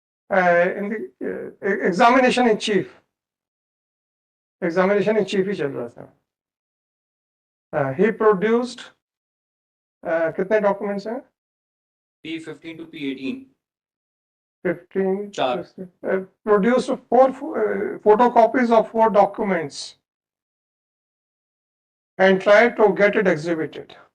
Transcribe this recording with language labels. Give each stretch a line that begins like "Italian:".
English: In the examination in chief. Examination in chief
Hindi: ही चल रहा था.
English: He produced
Hindi: कितने
English: documents
Hindi: हैं?
English: P15 to P18. 15. 4. Produced 4 photocopies of 4 documents and tried to get it exhibited.